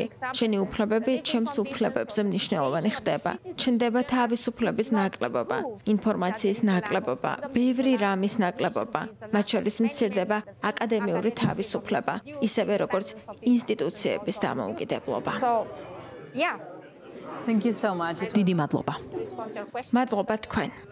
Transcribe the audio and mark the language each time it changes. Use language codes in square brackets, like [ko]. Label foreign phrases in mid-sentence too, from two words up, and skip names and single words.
[ka] შენი უფლებები ჩემს უფლებებზე მნიშვნელოვანი ხდება. ჩნდება თავისუფლების ნაკლებობა, ინფორმაციის ნაკლებობა, ბევრი რამის ნაკლებობა, მათ შორის მცირდება აკადემიური თავისუფლება, ისევე როგორც ინსტიტუციების დამოუკიდებლობა. [en] Thank you so much. [ka] დიდი მადლობა. მადლობა თქვენ.